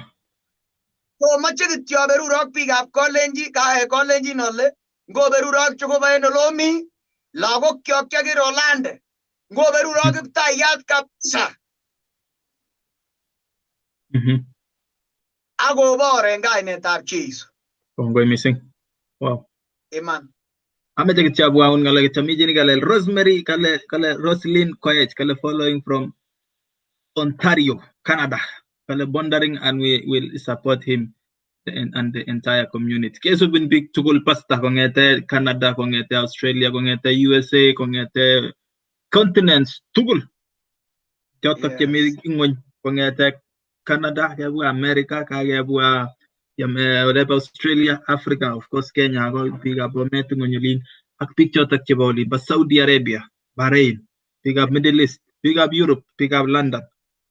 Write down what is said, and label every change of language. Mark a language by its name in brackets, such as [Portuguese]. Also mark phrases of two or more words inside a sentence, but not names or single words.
[Kalenjin] So moche kityo berurok biikab Kalenjin ole ngoberurok Jehova en olomi lagok kyok chekirolande ngoberurok Kiptaiyat kabisa. Akobor en kainetab Jeiso. Kongoi missing. Wow. Iman. Ameche kityo abwaun ngale kityo mi jini kale Rosemary kale Roslyn Koech kale [English] following from [Kalenjin] Ontario, Canada. [English] Kale bondering and we will support him and the entire community. [Kalenjin] Keso bin big tugul Pastor kongete Canada, kongete Australia, kongete USA, kongete continents tugul. Chotok chemi ingwony kongete Canada, kebwa America, kakebwa Australia, Africa, [English] of course [Kalenjin] Kenya, biikab Bomet ngonyolin ak biik chotok chebo olin ba Saudi Arabia, Bahrain, biikab Middle East, biikab Europe, biikab London.